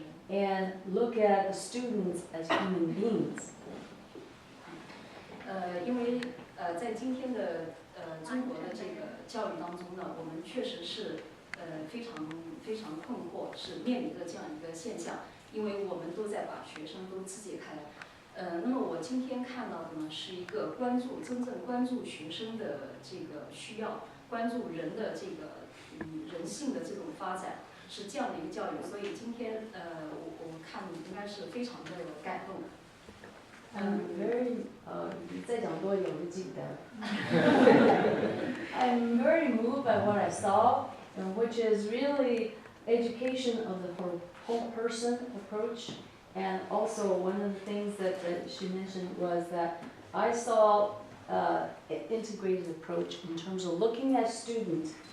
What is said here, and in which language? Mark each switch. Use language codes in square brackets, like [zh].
[en] And look at the students as human beings. [zh] 因为在今天的中国的这个教育当中呢，我们确实是非常困惑，是面临着这样一个现象，因为我们都在把学生都肢解开来。那么我今天看到的呢，是一个真正关注学生的这个需要，关注人的这个人性的这种发展。是这样的一个教育，所以今天我看应该是非常的感动。 [en] I'm very [zh] 再讲多一点我就记不得了。 [en] I'm very moved by what I saw, which is really education of the whole person approach, and also one of the things that she mentioned was that I saw an integrated approach in terms of looking at students.